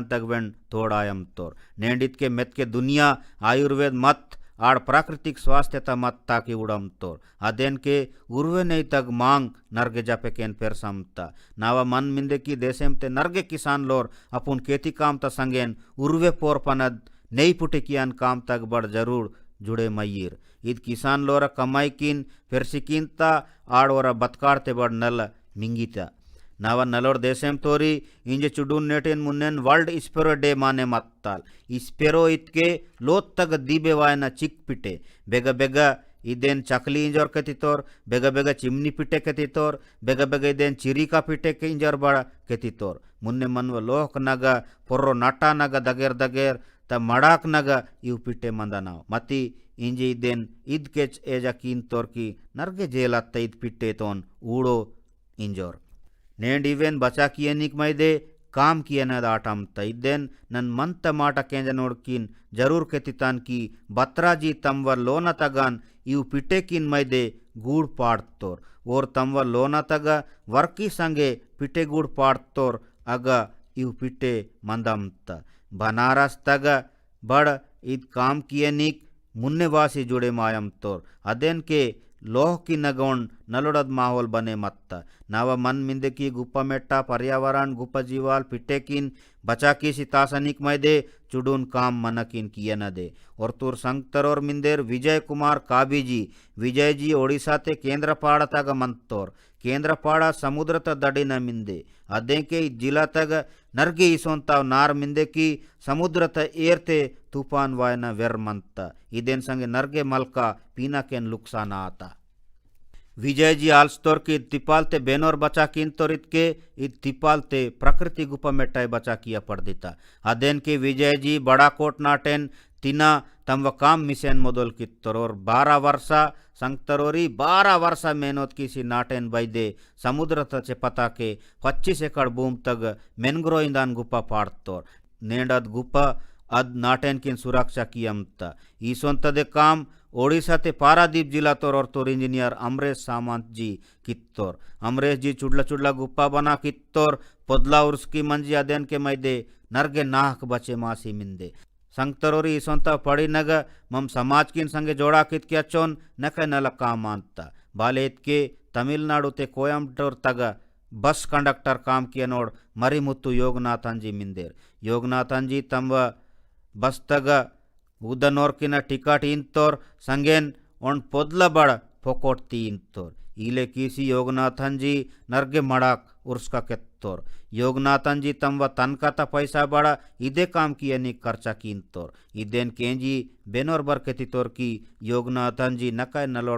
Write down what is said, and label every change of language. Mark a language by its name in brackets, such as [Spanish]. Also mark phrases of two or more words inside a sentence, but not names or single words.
[Gondi] तक वेन तोड़ायम तोर नेंड इतके मेत के दुनिया आयुर्वेद मत आड़ प्राकृतिक स्वास्थ्यता मत ताकि उड़म तोर अदेन के उर्वे नहीं तक मांग नर्गे जपेकेन पेरसमता नावा मन मिंदे की देशम ते नर्गे किसान लोर अपुन खेती काम ता संगेन उर्वे पोर पनद नहीं पुटिकियान काम तक बड़ जरूर जुड़े मयीर इद किसान लोरा कमाई किन पेरसिकिनता आड़ ओरा बतकाड़ते बड़ नल मिंगीता नावा नलोर देशम तोरी इंजे चुडून नेटेन मुन्नेन वर्ल्ड स्पेरो डे माने मत्ताल स्पेरो इतके लोत तक दीबे वायना चिक पिटे बेगा बेगा इदेन चकली इंजोर केतितोर बेगा बेगा चिमनी पिटे केतितोर बेगा बेगा इदेन चिरिका पिटे के इंजोर बड़ा केतितोर मुन्ने मनव लोहक नगा पोर्रो नाटा नगा दगेर दगेर त मड़ाक नगा इव पिटे मंदनाव मती इंजे इदेन इद केच एजा कीन तोर की नर्गे जेलत्त इद पिटे तोन ऊड़ो इंजोर नेंड इवेन बचा कियनिक मैदे काम कियनद आटमत इदेन नन मंत माट केंज नोड़किन जरूर केतितान की बत्राजी तमवर लोन तगन इव पिटे किन मैदे गूड़ पाड़तोर और तमवर लोन तग वर्की संगे पिटे गूड़ पाड़तोर अग इव पिटे मंदमत बनारस तग बड़ इद काम कियनिक मुन्नेवासी जुड़े मायम तोर अदेन के लोह की नगोण नलोड़द माहौल बने मत्ता नावा मन मिंदे की गुप्पा मेट्टा पर्यावरण गुप्पा जीवाल पिटे किन बचा की सितासनिक मैदे चुडून काम मनकिन किया न दे और तुर संगतरोर मिंदेर विजय कुमार काबीजी विजय जी ओडिशा ते केंद्रपाड़ा तग मंतोर केंद्रपाड़ा समुद्र त दड़ी न मिंदे अदे के जिला तग नर्गे इसोंताव नार मिंदे की समुद्र त एरते तूफान वायना वेर मंता इदेन संगे नर्गे मलका पीना केन लुक्साना आता विजय जी आल्स्तोर की तिपालते बेनोर बचा किन तोरित के तिपालते प्रकृति गुपा मेटाई बचा किया पड़ देता अदेन के विजय जी बड़ा कोट नाटेन तिना तम काम मिसेन मोदल की तरोर 12 वर्षा संगतरोरी 12 वर्षा मेहनत की सी नाटेन बैदे समुद्र तचे पता के 25 एकड़ भूम तक मेनग्रो इंदान गुप्पा पाड़तोर नेंडद गुप्पा अद नाटेन किन सुरक्षा कियमता ईसोंतदे काम ओडिशा ते पारादीप जिला तोर और तोर इंजीनियर अमरेश सामंत जी कित्तोर अमरेश जी चुडला चुडला गुप्पा बना कित्तोर पोदला उर्सकी मंजी अदेन के मैदे नर्गे नाहक बचे मासी मिंदे संगतरोरी इसोंता पड़ी नग मम समाज किन संगे जोड़ा कित के अचोन नक नल काम मानता बालेत के तमिलनाडु ते कोयम्बटूर तग बस कंडक्टर काम किया नोड़ मरीमुत्तु योगनाथन जी मिंदेर योगनाथन जी तम बस तग उदनोर्किन टिकट इंतोर संगेन ओन पोदला बड़ फोकोटती इंतोर इले किसी योगनाथन जी नर्गे मड़ाक उर्सका केत्तोर योगनाथन जी तम व तनकाता पैसा बड़ा इदे काम किया नि खर्चा कीनतोर इदेन केंजी बेनोर बर केतितोर की योगनाथन जी नकाय नलोड़